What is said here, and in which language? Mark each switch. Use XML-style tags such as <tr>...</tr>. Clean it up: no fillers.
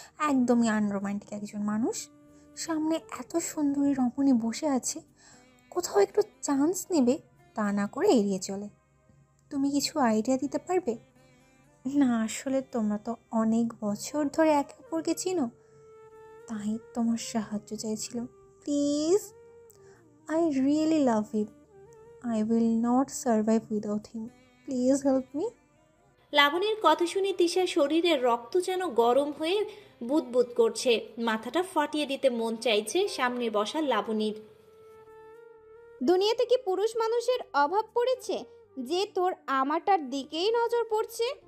<bn>একদমই আনরোমান্টিক একজন মানুষ, সামনে এত সুন্দরী রমণী বসে আছে, কোথাও একটু চান্স নেবে তা না করে এড়িয়ে চলে। তুমি কিছু আইডিয়া দিতে পারবে? না আসলে তোমরা তো অনেক বছর ধরে একে অপরকে চিনো, তাই তোমার সাহায্য চাইছিলাম।</bn> <en>Please, I really love him, I will not survive without him. Please help me.</en> <bn>লাবণীর কথা শুনে তিশার শরীরের রক্ত যেন গরম হয়ে বুদবুদ করছে। মাথাটা ফাটিয়ে দিতে মন চাইছে সামনে বসা লাবণীর। দুনিয়াতে কি পুরুষ মানুষের অভাব পড়েছে যে তোর আমারটার দিকেই নজর পড়ছে?</bn>